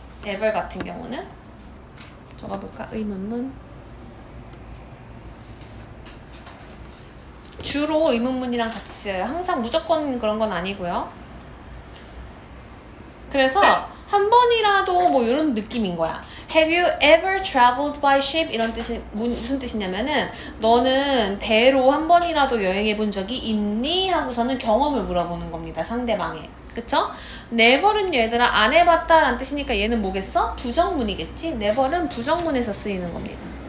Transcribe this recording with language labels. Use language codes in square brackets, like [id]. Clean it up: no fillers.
[ko] ever 같은 경우는 적어볼까? 의문문. 주로 의문문이랑 같이 쓰여요. 항상 무조건 그런 건 아니고요. 그래서 한 번이라도 뭐 이런 느낌인 거야. [en] Have you ever traveled by ship? [ko] 이런 뜻이 무슨 뜻이냐면은 너는 배로 한 번이라도 여행해 본 적이 있니? 하고서는 경험을 물어보는 겁니다. 상대방에. 그쵸? never는 얘들아 안 해봤다 라는 뜻이니까 얘는 뭐겠어? 부정문이겠지? never는 부정문에서 쓰이는 겁니다.